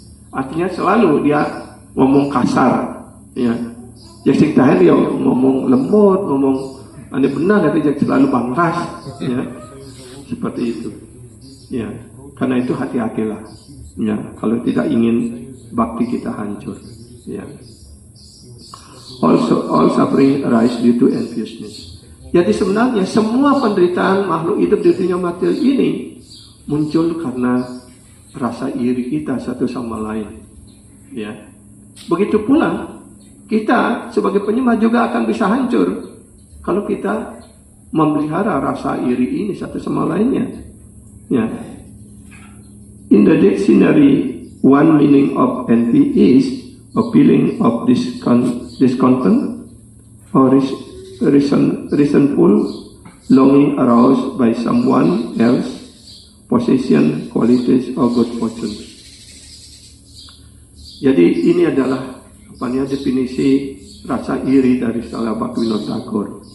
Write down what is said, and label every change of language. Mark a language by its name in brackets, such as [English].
[Indonesian] Artinya selalu dia ngomong kasar, ya. Jadi dia ngomong lembut, ngomong aneh benar, tapi dia selalu bangkas, ya. Seperti itu, ya. Karena itu hati-hatilah, ya, kalau tidak ingin bakti kita hancur, ya. [English] Also, all suffering arise due to enviousness. [Indonesian] Jadi sebenarnya semua penderitaan makhluk hidup di dunia materi ini muncul karena rasa iri kita satu sama lain, ya. Begitu pula kita sebagai penyembah juga akan bisa hancur kalau kita memelihara rasa iri ini satu sama lainnya, ya. [English] In the dictionary, one meaning of envy is a feeling of discontent or resentful longing aroused by someone else, possession, qualities, or good fortune. [Indonesian] Jadi ini adalah definisi rasa iri dari Srila Bhaktivinoda Thakur.